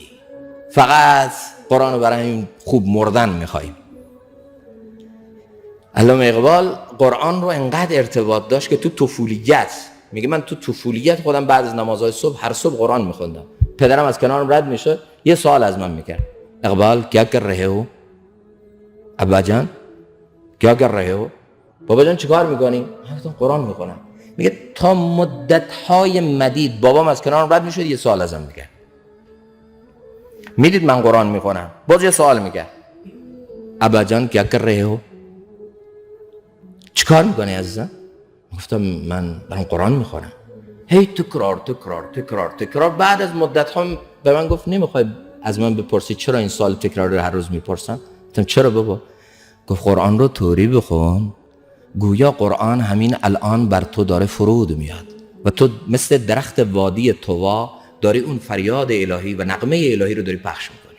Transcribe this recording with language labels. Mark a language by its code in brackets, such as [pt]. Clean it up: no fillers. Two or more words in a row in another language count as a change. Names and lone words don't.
[fa] فقط قرآن رو برای این خوب مردن میخواییم. علامه اقبال قرآن رو انقدر ارتباط داشت که تو طفولیت میگه من تو طفولیت خودم بعد از نمازهای صبح هر صبح قرآن میخوندم. پدرم از کنارم رد میشه یه سوال از من میکرد، [ur] اقبال کیا کر رهه ہو؟ ابا جان کیا کر رهه ہو؟ [fa] بابا جان چیکار میکنی؟ من قرآن میخونم. میگه تا مدت‌های مدید بابام از کنارم رد میشد یه سوال ازم میکرد، میدید من قرآن میخونم باز یه سوال میکرد، [ur] ابا جان کیا کر رهه ہو؟ [fa] چیکار میکنی عزیزم؟ گفتم من قرآن میخونم. هی تکرار. بعد از مدت ها به من گفت نمیخوای از من بپرسی چرا این سوال تکرار رو هر روز میپرسم؟ گفتم چرا بابا؟ گفت قرآن رو طوری بخون گویا قرآن همین الان بر تو داره فرود میاد و تو مثل درخت وادی طوا داری اون فریاد الهی و نغمه الهی رو داری پخش میکنی.